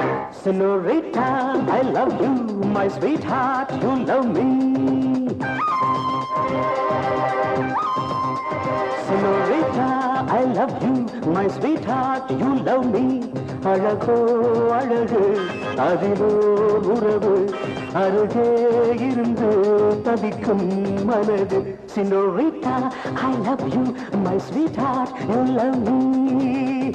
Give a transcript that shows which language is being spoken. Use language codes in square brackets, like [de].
[en] Senorita, I love you, my sweetheart, you love me. Senorita, I love you, my sweetheart, you love me. [ta] அழகோ அழகு அதிலோ உறவு அருகே இருந்து தவிக்கும் மனது. [en] Senorita, I love you, my sweetheart, you love me.